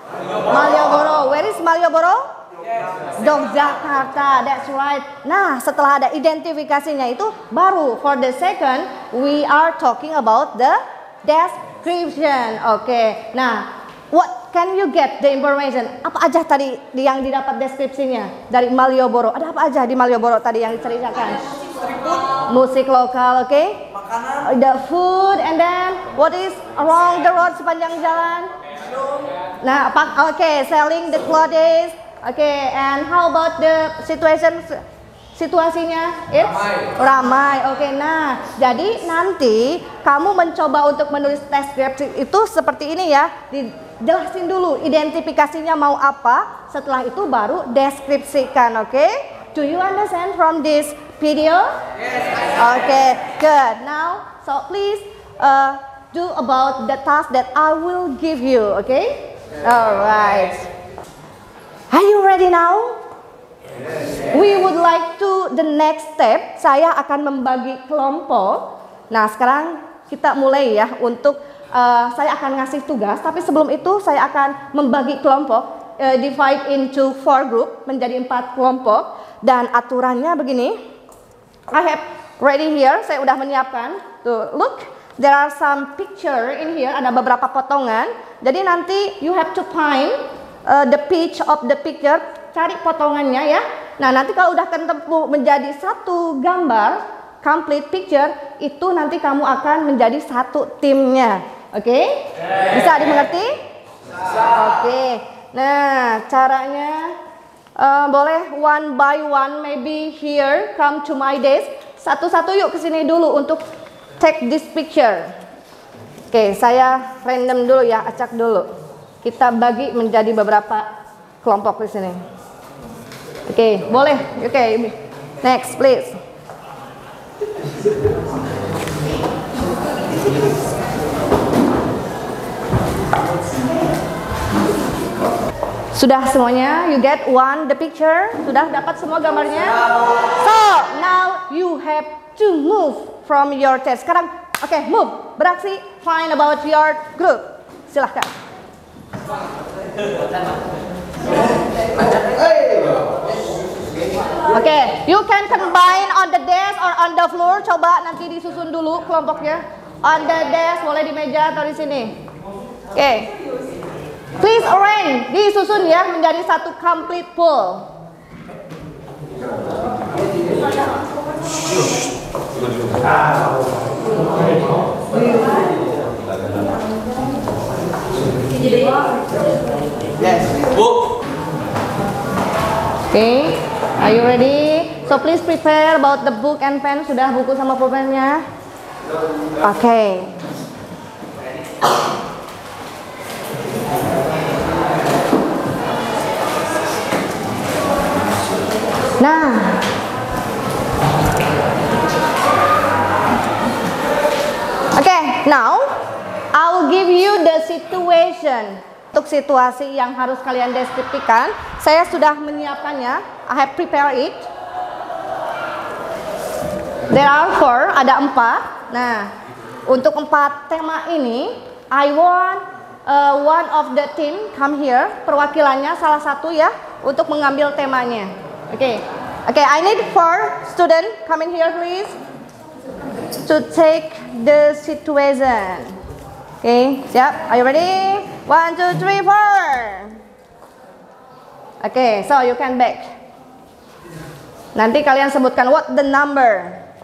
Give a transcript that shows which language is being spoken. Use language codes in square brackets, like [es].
[en] Malioboro. Where is Malioboro? Yogyakarta. That's right. [id] Nah, setelah ada identifikasinya itu baru [en] for the second we are talking about the description. Okay. Nah, what can you get the information? [id] Apa aja tadi yang didapat deskripsinya dari Malioboro? Ada apa aja di Malioboro tadi yang diceritakan? Musik lokal, oke? Okay? Makanan. [en] The food, and then what is along the road [id] sepanjang jalan? [en] Nah, oke, okay, selling the clothes, oke, okay, and how about the situasinya? It's [id] ramai. Oke, nah, jadi nanti kamu mencoba untuk menulis deskripsi itu seperti ini ya. Jelasin dulu identifikasinya mau apa, setelah itu baru deskripsikan, oke? [en] Okay? Do you understand from this video? Yes. Okay, good. Now, so please do about the task that I will give you, okay? Alright. Are you ready now? Yes. We would like to the next step. [id] Saya akan membagi kelompok. Nah, sekarang kita mulai ya untuk saya akan ngasih tugas, tapi sebelum itu saya akan membagi kelompok, [en] divide into 4 group, [id] menjadi 4 kelompok. Dan aturannya begini, [en] I have ready here, [id] saya udah menyiapkan. Tuh, look, there are some picture in here, ada beberapa potongan. Jadi nanti you have to find the pitch of the picture, cari potongannya ya. Nah, nanti kalau udah ketemu menjadi satu gambar, [en] complete picture, [id] itu nanti kamu akan menjadi satu timnya. Oke? Bisa dimengerti? Oke. Nah, caranya boleh [en] one by one, maybe here, come to my desk. [id] Satu-satu yuk ke sini dulu untuk [en] take this picture. [id] Oke, saya random dulu ya, acak dulu. Kita bagi menjadi beberapa kelompok di sini. Oke, boleh. Oke, [en] next please. [id] Sudah semuanya? [en] You get one the picture? [id] Sudah dapat semua gambarnya? [en] So, now you have to move from your test. [id] Sekarang, oke, [en] move. [id] Beraksi, [en] find about your group. [id] Silahkan. [en] Oke, you can combine on the desk or on the floor. [id] Coba nanti disusun dulu kelompoknya. [en] On the desk, [id] boleh di meja atau di sini. Oke. [en] Please arrange, [id] disusun ya menjadi satu [en] complete pool. Yes. Book. Okay, are you ready? So please prepare about the book and pen. [id] Sudah buku sama pulpennya? [en] Okay. Nah, okay, now I'll give you the situation. [id] Untuk situasi yang harus kalian deskripsikan, saya sudah menyiapkannya. [en] I have prepared it. There are 4, [id] ada 4. [en] Nah, untuk 4 tema ini, I want one of the team come here. [id] Perwakilannya salah satu ya, untuk mengambil temanya. [en] Okay, I need 4 student come in here please to take the situation. Okay, [id] siap? [en] Are you ready? 1, 2, 3, 4. Okay, so you can back. [id] Nanti kalian sebutkan [en] what the number.